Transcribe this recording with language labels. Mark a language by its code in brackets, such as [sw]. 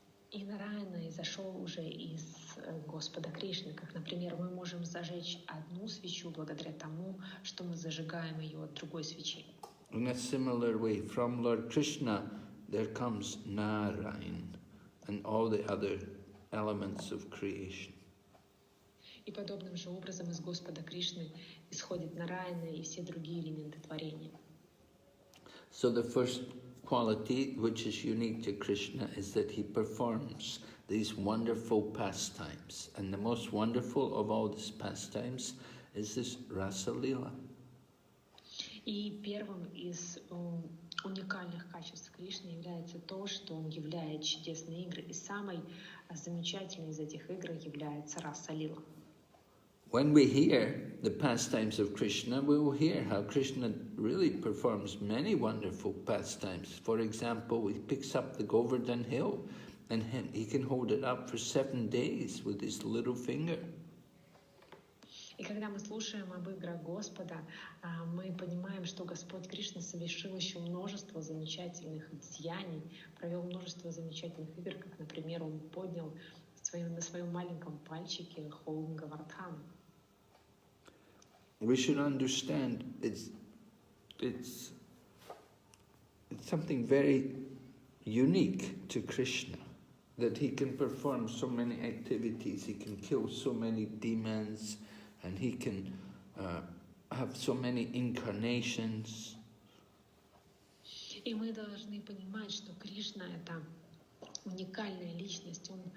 [ru] И Нараяна изошел уже из Господа Кришны, как, например, мы можем зажечь одну свечу благодаря тому, что мы зажигаем ее от другой свечи. [en] In a similar way, from Lord Kṛṣṇa, there comes Narayan and all the other elements of creation. [ru] И подобным же образом из Господа Кришны исходит Нараяна и все другие элементы творения. [en] So the first quality which is unique to Kṛṣṇa is that he performs these wonderful pastimes. And the most wonderful of all these pastimes is this Rasa Lila. [ru] И первым из уникальных качеств Кришны является то, что он являет чудесные игры. И самой замечательной из этих игр является Раса Лила. [en] When we hear the pastimes of Kṛṣṇa, we will hear how Kṛṣṇa really performs many wonderful pastimes. For example, he picks up the Govardhan hill and he can hold it up for 7 days with his little finger. [ru] И когда мы слушаем об играх Господа, мы понимаем, что Господь Кришна совершил еще множество замечательных деяний, провел множество замечательных игр, как, например, он поднял на своем маленьком пальчике холм Говардхана. [en] We should understand it's something very unique to Kṛṣṇa, that he can perform so many activities, he can kill so many demons, and he can have so many incarnations. [ru] И мы должны понимать, что Кришна — это уникальная личность.